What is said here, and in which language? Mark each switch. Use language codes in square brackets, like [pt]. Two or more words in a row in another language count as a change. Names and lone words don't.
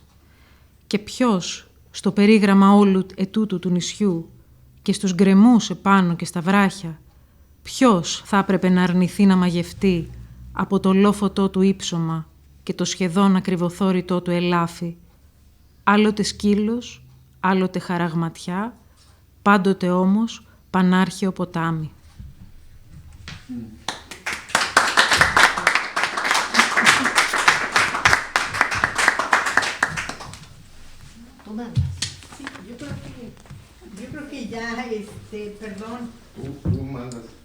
[el] Και ποιος, στο περίγραμμα όλου ετούτου του νησιού και στους γκρεμούς επάνω και στα βράχια, ποιος θα έπρεπε να αρνηθεί να μαγευτεί από το λόφωτό του ύψωμα και το σχεδόν ακριβοθόρητό του ελάφι, άλλοτε σκύλος, άλλοτε χαραγματιά, πάντοτε όμως πανάρχαιο ποτάμι. [es] Sí, yo creo que ya, perdón. Tú mandas.